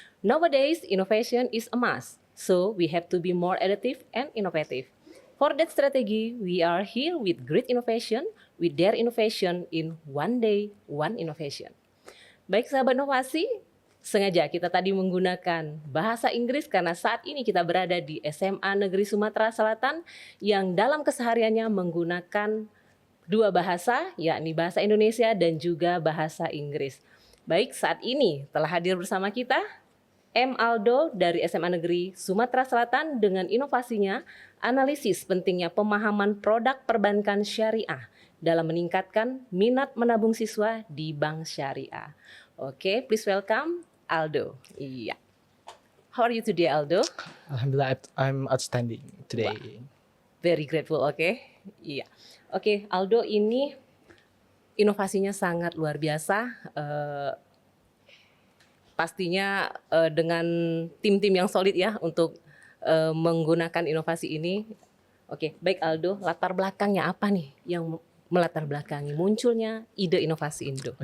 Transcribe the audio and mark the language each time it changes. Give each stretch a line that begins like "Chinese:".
English: Nowadays, innovation is a must, so we have to be more adaptive and innovative. For that strategy, we are here with great innovation, with their innovation in One Day, One Innovation.
Indonesian: Baik sahabat inovasi, sengaja kita tadi menggunakan bahasa Inggris karena saat ini kita berada di SMA Negeri Sumatera Selatan yang dalam kesehariannya menggunakan dua bahasa, yakni bahasa Indonesia dan juga bahasa Inggris. Baik, saat ini telah hadir bersama kita M. Aldo dari SMA Negeri Sumatera Selatan dengan inovasinya analisis pentingnya pemahaman produk perbankan syariah dalam meningkatkan minat menabung siswa di bank syariah.
English: Oke, please welcome Aldo.
Indonesian: Iya.
English: How are you today, Aldo? Alhamdulillah, I'm outstanding today. Wow. Very grateful, oke?
Indonesian: Iya. Oke, Aldo, ini inovasinya sangat luar biasa. Pastinya dengan tim-tim yang solid ya untuk menggunakan inovasi ini. Oke, baik Aldo, latar belakangnya apa nih yang melatar belakangi munculnya ide inovasi Indo?